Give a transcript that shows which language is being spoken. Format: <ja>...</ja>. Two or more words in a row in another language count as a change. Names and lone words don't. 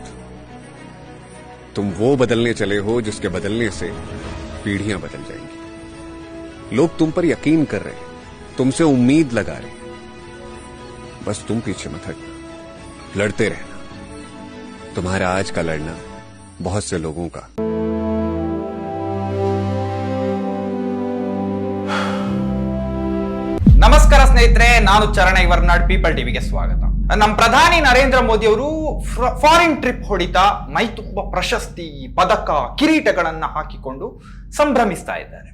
<hi>तुम वो बदलने चले हो जिसके बदलने से पीढ़ियां बदल जाएंगी। लोग तुम पर यकीन कर रहे हैं, तुमसे उम्मीद लगा रहे हैं। बस तुम पीछे मत हटना, लड़ते रहना। तुम्हारा आज का लड़ना बहुत से लोगों का।</hi> <kn>ನಮಸ್ಕಾರ ಸ್ನೇಹಿತರೆ, ನಾನು ಚರಣ ಇವರ್ನಾಡ್ ಪೀಪಲ್ ಟಿವಿಗೆ ಸ್ವಾಗತ. ನಮ್ಮ ಪ್ರಧಾನಿ ನರೇಂದ್ರ ಮೋದಿ ಅವರು</kn> <en>foreign trip</en> <kn>ಹೊಡಿತಾ ಮೈ ತುಂಬ ಪ್ರಶಸ್ತಿ, ಪದಕ, ಕಿರೀಟಗಳನ್ನ ಹಾಕಿಕೊಂಡು ಸಂಭ್ರಮಿಸ್ತಾ ಇದ್ದಾರೆ.</kn>